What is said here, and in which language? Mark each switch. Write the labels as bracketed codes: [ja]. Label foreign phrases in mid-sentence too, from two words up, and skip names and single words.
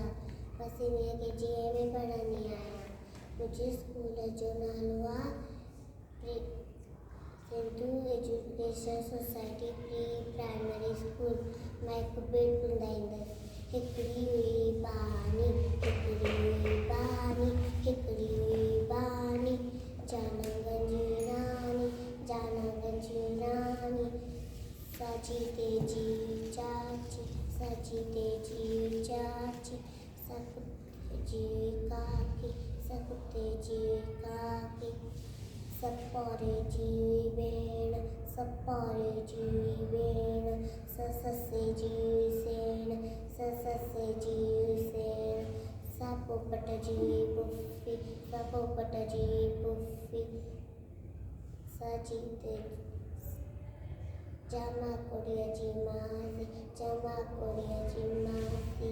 [sd] मां [en] senior KG [sd] में पढ़ंदी आहियां। मुंहिंजे स्कूल जो नालो आहे सिंधु एजुकेशन सोसाइटी प्री प्राइमरी स्कूल। मां हिकु बेट ॿुधाईंदसि। हिकिड़ी हुई बानी, हिकिड़ी हुई बानी, हिकिड़ी हुई बानी, जानगंज जी रानी, जानगंज जी रानी। साची तेजी चाची, साची तेजी चाची, सकुते काकी, सकुते काकी। सपोरे जी भेण, सपोरे जी भेण, ससे जी सेण, ससे जी सेण। सापोपट जी पुफी, सापोपट जी पुफी। सजीते जमा कोड़िया जी मासी, जमा कोड़िया जी मासी।